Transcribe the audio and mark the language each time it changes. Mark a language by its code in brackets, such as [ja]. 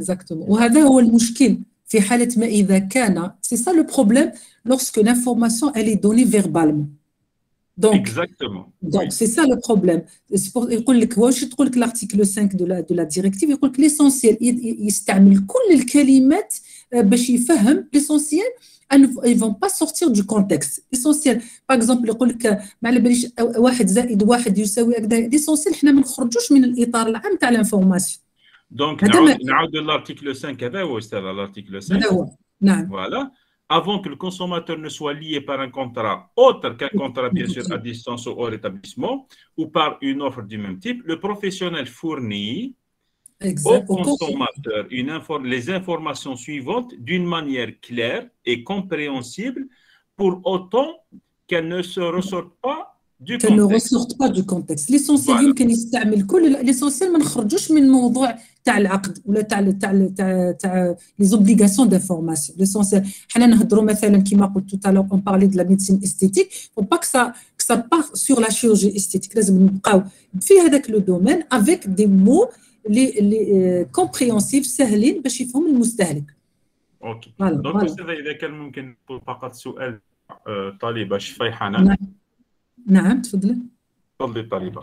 [ar] وهذا هو المشكل في حالة ما إذا كان [fr] c'est ça le problème lorsque l'information elle est donnée verbalement. Donc c'est ça le problème. [ar] يقول لك واش تقول لك l'article 5 de la directive، يقول لك l'essentiel يستعمل كل الكلمات باش يفهم l'essentiel. [fr] Ils ne vont pas sortir du contexte. [ar] L'essentiel, [fr] par exemple, [ar] يقول لك ما على باليش 1 زائد 1 يساوي هكذا. l'essentiel حنا ما نخرجوش من الإطار العام تاع l'information. Donc, نعود l'article 5 هذا هو أستاذ l'article 5. هذا هو. نعم. [fr] Voilà. Avant que le consommateur ne soit lié par un contrat autre qu'un contrat bien sûr à distance ou hors établissement ou par une offre du même type, le professionnel fournit au consommateur les informations suivantes d'une manière claire et compréhensible pour autant qu'elles ne se ressortent pas du contexte. Qu'elles ne ressortent pas du contexte. [ar] L'essentiel يمكن يستعمل كل l'essentiel ما نخرجوش من الموضوع تاع العقد ولا تاع [fr] les obligations d'information. L'essentiel [ar] حنا نهضروا مثلا كما قلت [fr] tout à l'heure on parlait de la médecine esthétique, faut pas que ça part sur la chirurgie esthétique. [ar] لازم نبقاو في هذاك [fr] le domaine avec des mots les compréhensibles [ar] سهلين باش يفهم المستهلك. اوكي. دونك استاذ اذا كان ممكن فقط سؤال طالبه شفاي حنان. نعم تفضلي. تفضلي طالبه.